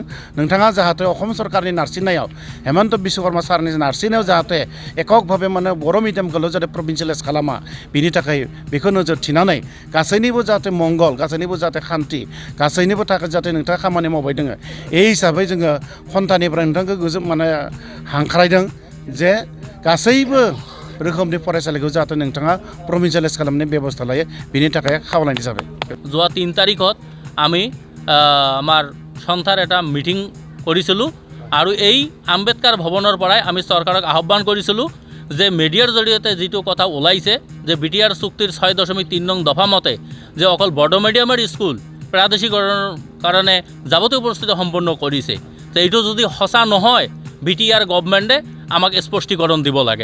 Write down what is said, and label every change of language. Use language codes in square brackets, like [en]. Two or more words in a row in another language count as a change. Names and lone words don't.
[brx] नोंथाङा जाहाथे असम सरकारनि नारसिननायाव हेमन्त बिश्वकर्मा सारनि नारसिननायाव जाहाथे एककभावे माने बर' मिडियामखौल' जाहाथे प्रभिन्सियेलाइज खालामा बिनि थाखाय बेखौ नोजोर थिनानै गासैनिबो जाहाथे मंगल, गासैनिबो जाहाथे शान्ति, गासैनिबो थाखाय जाहाथे नोंथाङा खामानि मावबाय दोङो। बे हिसाबै जोङो खन्थानिफ्राय नोंथांखौ माने हांख्रायदों जे गासैबो रोखोमनि फरायसालिखौ जाहाथे नोंथाङा प्रभिन्सियेलाइज खालामनायनि बेबस्था लायो बिनि थाखाय खावलायनाय जाबाय। [as] যোৱা 3 তাৰিখত আমি আমাৰ সন্থাৰ এটা মিটিং কৰিছিলোঁ আৰু এই আম্বেদকাৰ ভৱনৰ পৰাই আমি চৰকাৰক আহ্বান কৰিছিলোঁ যে মিডিয়াৰ জৰিয়তে যিটো কথা ওলাইছে যে বিটিআৰ চুক্তিৰ 6.3 নং দফা মতে যে অকল বড়ো মিডিয়ামৰ স্কুল প্ৰাদেশিকৰণৰ কাৰণে যাৱতীয় প্ৰস্তুতি সম্পন্ন কৰিছে, এইটো যদি সঁচা নহয় বিটিআৰ গভৰ্ণমেণ্টে আমাক স্পষ্টীকৰণ দিব লাগে।